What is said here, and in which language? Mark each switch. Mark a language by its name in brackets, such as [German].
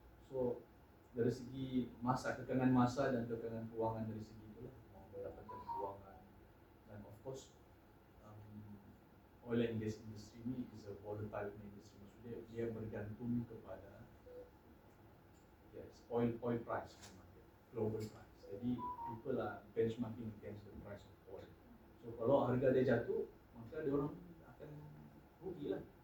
[Malay] So dari segi masa, kekangan masa dan kekangan kewangan dari segi itulah mau mendapatkan kewangan. [English] Dan of course oil and gas industry ni is a volatile industry. [Malay] Maksudnya dia bergantung kepada [English] oil price in the market, global price. Jadi people are benchmarking against the price of oil. [Malay] So kalau harga dia jatuh, maka dia orang akan rugi lah.